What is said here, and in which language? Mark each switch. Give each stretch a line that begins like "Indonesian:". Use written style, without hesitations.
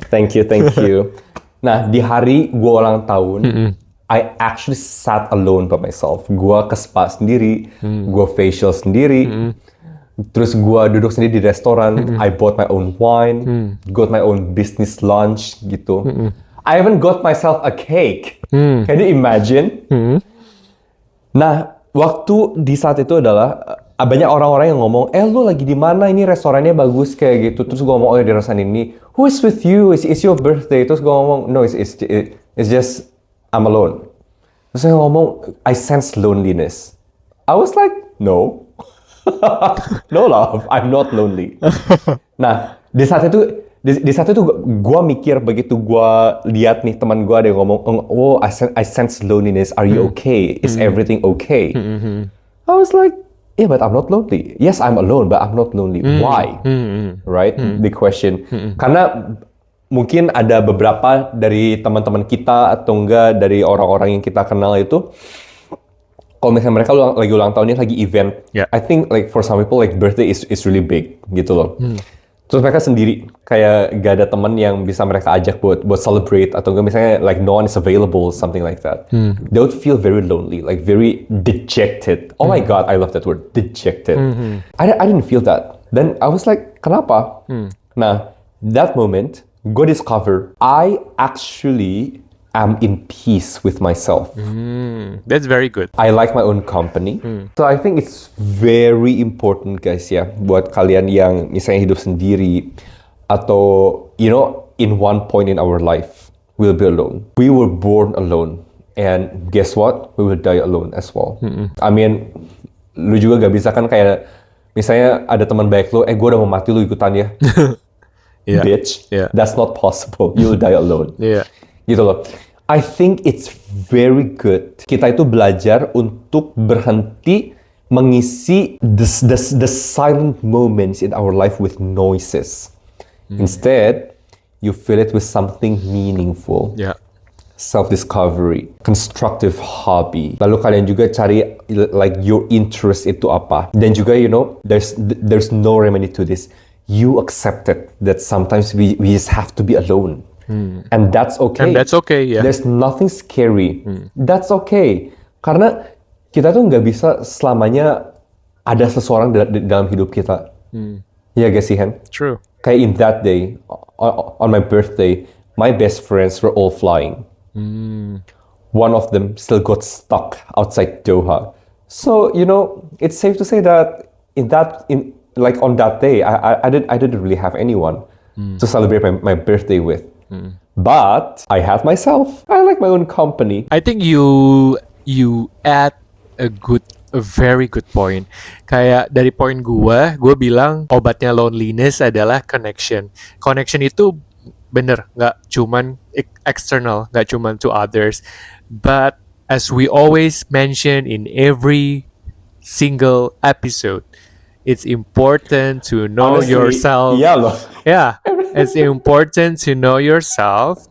English: Thank you.
Indonesian: Nah, di hari gue ulang tahun,
English: I actually sat alone by myself.
Indonesian: Gue ke spa sendiri, gue facial sendiri, terus gue duduk sendiri di restoran.
English: I bought my own wine, got my own business lunch gitu. I even got myself a cake. Can you imagine?
Indonesian: Nah, waktu di saat itu adalah banyak orang-orang yang ngomong, lu lagi di mana? Ini restorannya bagus kayak gitu. Terus gue ngomong, oh di restoran ini.
English: Who is with you? It's your birthday.
Indonesian: Terus gue ngomong,
English: no, it's just I'm alone.
Indonesian: Terus saya ngomong,
English: I sense loneliness. I was like, no. No love, I'm not lonely.
Indonesian: Nah, di saat itu gue mikir begitu gue lihat nih teman gue ada yang ngomong,
English: oh I sense loneliness. Are you okay? Is everything okay? I was like, yeah, but I'm not lonely. Yes, I'm alone, but I'm not lonely. Why? Right? The question.
Indonesian: Karena mungkin ada beberapa dari teman-teman kita atau enggak dari orang-orang yang kita kenal itu, kalau misalnya mereka lagi ulang tahun ini lagi event,
English: Yeah. I think like for some people like birthday is really big gitu loh.
Indonesian: Terus mereka sendiri kayak gak ada teman yang bisa mereka ajak buat celebrate atau enggak misalnya
English: like no one is available, something like that. They would feel very lonely, like very dejected. Oh my god, I love that word, dejected. I didn't feel that. Then I was like,
Indonesian: kenapa? Nah,
English: that moment gue discover I actually am in peace with myself. That's very good. I like my own company. So I think it's very important guys ya,
Indonesian: buat kalian yang misalnya hidup sendiri atau
English: you know in one point in our life we'll be alone. We were born alone and guess what? We will die alone as well.
Indonesian: I mean, lu juga gak bisa kan kayak misalnya ada teman baik lu, gue udah mau mati lu ikutan ya.
English: Yeah. Bitch, Yeah. that's not possible. You'll die alone. Yeah. Gitu loh. I think it's very good.
Indonesian: Kita itu belajar untuk berhenti mengisi
English: the silent moments in our life with noises. Instead, you fill it with something meaningful. Yeah. Self-discovery, constructive hobby. Lalu kalian juga cari like your interest itu apa.
Indonesian: Dan juga
English: you know, there's no remedy to this. You accept it that sometimes we just have to be alone. And that's okay. And that's okay, yeah. There's nothing scary. That's okay.
Indonesian: Karena kita tuh nggak bisa selamanya ada seseorang dalam hidup kita. Iya gak sih, Hen?
English: True. Kayak in that day, on my birthday, my best friends were all flying. One of them still got stuck outside Doha. So, you know, it's safe to say that on that day, I didn't really have anyone to celebrate my birthday with. But I had myself. I like my own company. I think you add a very good point.
Indonesian: Kayak dari poin gue bilang obatnya loneliness adalah connection.
English: Connection
Indonesian: itu bener, nggak cuman
English: external, nggak cuman to others, but as we always mention in every single episode. It's important to know Honestly, yourself.
Indonesian: iya loh.
English: Yeah, it's important to know yourself.